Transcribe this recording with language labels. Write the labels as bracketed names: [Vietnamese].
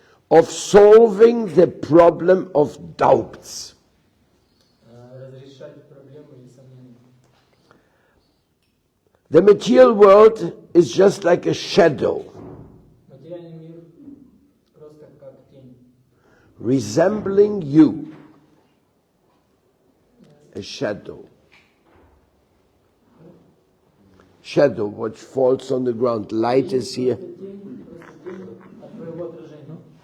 [English] of solving the problem of doubts. [Russian] разрешать проблемы или сомнения. [English] The material world is just like a shadow, [Russian] Материальный мир просто как тень, [English] resembling you. A shadow. Shadow, which falls on the ground. Light is here. [Russian] Просто тень от твоего отражения.